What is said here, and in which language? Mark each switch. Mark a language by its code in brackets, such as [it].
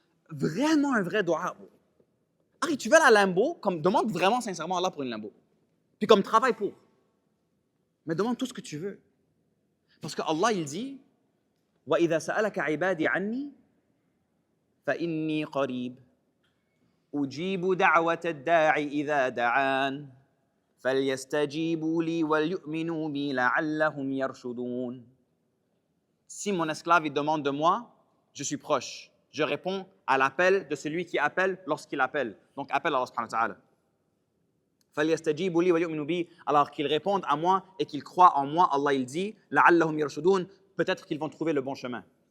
[fr] Vraiment un vrai dua. Harry, tu veux la Lambo, demande vraiment sincèrement à Allah pour une Lambo. Puis comme travaille pour. Mais demande tout ce que tu veux. Parce que Allah, il dit, [ar] وَإِذَا سَأَلَكَ عِبَادِي عَنِّي فَإِنِّي قَرِيبٌ أُجِيبُ دَعْوَةَ الدَّاعِ إِذَا دَعَانِ فَلْيَسْتَجِيبُوا لِي وَلْيُؤْمِنُوا بِي لَعَلَّهُمْ يَرْشُدُونَ. [fr] Si mon esclave il demande de moi, je suis proche. Je réponds à l'appel de celui qui appelle lorsqu'il appelle. Donc, appelle Allah subhanahu wa ta'ala. [ar] فَلْيَسْتَجِيبُوا لِي وَلْيُؤْمِنُوا بِي. [fr] Alors qu'ils répondent à moi et qu'ils croient en moi, Allah il dit, [ar] لَعَلَّهُمْ يَرْشُدُونَ. [fr] Peut-être qu'ils vont trouver le bon chemin.